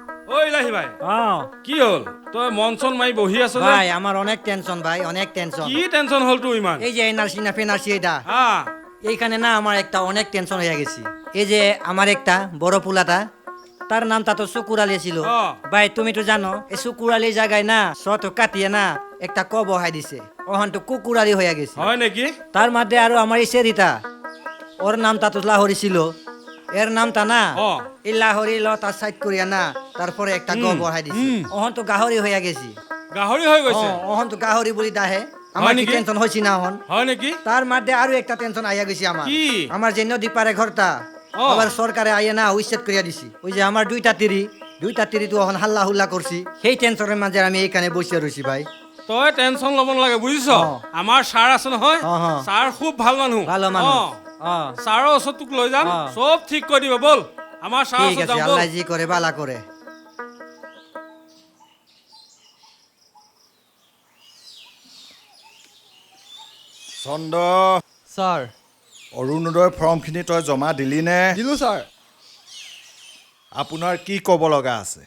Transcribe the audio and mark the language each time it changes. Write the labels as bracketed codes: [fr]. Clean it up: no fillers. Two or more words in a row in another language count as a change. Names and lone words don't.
[as] ঐ লাহি ভাই কি হ'ল তই মন চন মাৰি বহি আছ যে [bn] ভাই আমার অনেক টেনশন ভাই অনেক টেনশন [as] কি টেনশন হ'ল তোৰ ইমান [bn] এই যে এনআরসি না ফেনারসি এটা হ্যাঁ এইখানে না আমার একটা অনেক টেনশন হয়ে গেছি এই যে আমার একটা বড় পুলাটা তার নামটা তো শুকুরালি ছিল ভাই তুমি তো জানো এই শুকুরালি জায়গায় না শত কাটিয়ে না একটা ক বহাই দিছে ওখান তো কুকুরালি হয়ে গেছে [as] হয় নাকি [bn] তার মধ্যে আরো আমার এই সেরিতা ওর নামটা তো লাহরি ছিল এর নামটা না এই লাহরি ল তার সাইড করিয়া না তারপরে একটা গ বহাই দিছে ওখান তো গাহরি হয়ে গেছি [as] গাহৰি হৈ গৈছে [bn] ওখান তো গাহরি বলি দাহে আমার কি টেনশন হইছি না হন [as] হয় নাকি [bn] তার মধ্যে আরো একটা টেনশন আইয়া গেছি আমার [as] কি [bn] আমার যে নদী পারে ঘরটা আবার সরকারে আইয়া না উইসেট করিয়া দিছি ওই যে আমার দুইটা তিরি তো এখন হাল্লা হুল্লা করছি সেই টেনশনের মাঝে আমি এইখানে বসিয়া রইছি ভাই [as] তই টেনশন ল'ব নালাগে বুজিছ আমাৰ ছাৰ আছে নহয় ছাৰ খুব ভাল মানুহ ভালো মানুহ ছাৰৰ ওচৰত তোক লৈ যাম চব ঠিক কৰি দিব বল আমাৰ ছাৰ [bn] ঠিক আছে আল্লাহ জি করে বালা করে [as] চন্দ ছাৰ অৰুণোদয় ফৰ্মখিনি তই জমা দিলি নে দিলোঁ ছাৰ আপোনাৰ কি ক'ব লগা আছে